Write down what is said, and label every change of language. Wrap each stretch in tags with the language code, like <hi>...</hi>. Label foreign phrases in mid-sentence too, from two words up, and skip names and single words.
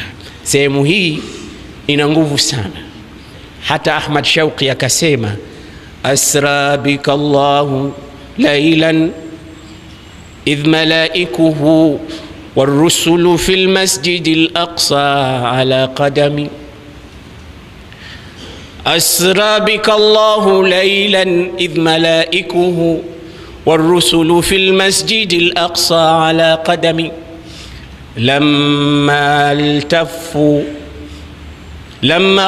<sw>Sehemu hii ina nguvu sana. Hata Ahmad Shauqi akasema</sw> <ar>أسرى بك الله ليلا إذ ملائكه والرسل في المسجد الأقصى على قدمي. أسرى بك الله ليلا إذ ملائكه والرسل في المسجد الأقصى على قدمي لما</ar>